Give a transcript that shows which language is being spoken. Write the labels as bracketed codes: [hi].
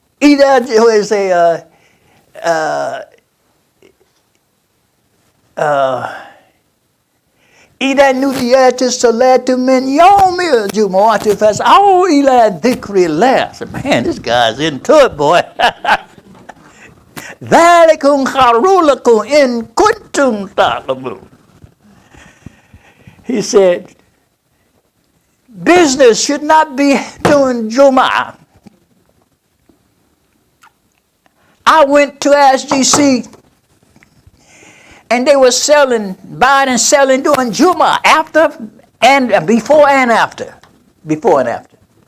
[en] Either say [ar] إذا نوديت الصلاة من يوم الجمعة فاسعوا إلى ذكر الله. [en] I said, man, this guy's into it, boy. [ar] ذلكم خير لكم إن كنتم تعلمون. [en] He said, business should not be doing Jum'ah. I went to SGC and they were buying and selling during Juma after and before and after. Before and after.